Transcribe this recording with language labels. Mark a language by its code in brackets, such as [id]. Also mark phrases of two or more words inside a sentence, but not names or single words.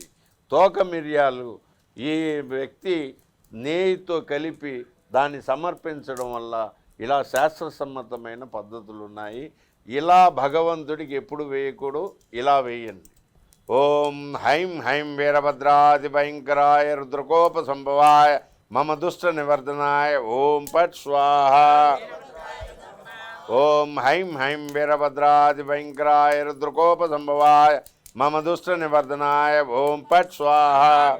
[te] తోక మిరియాలు ఈ వ్యక్తి నెయ్యితో కలిపి దాన్ని సమర్పించడం వల్ల ఇలా శాస్త్రసమ్మతమైన పద్ధతులు ఉన్నాయి. ఇలా భగవంతుడికి ఎప్పుడు వేయకూడదు, ఇలా వేయండి. [sa] ఓం हैं हैं वीरभद्रादिभयंकराय रुद्रकोपसंभवाय मम दुष्टनिवर्धनाय ओम पट स्वाहा। ओम हैं हैं वीरभद्रादिभयंकराय रुद्रकोपसंभवाय मम दुष्टनिवर्धनाय ओम पट स्वाहा।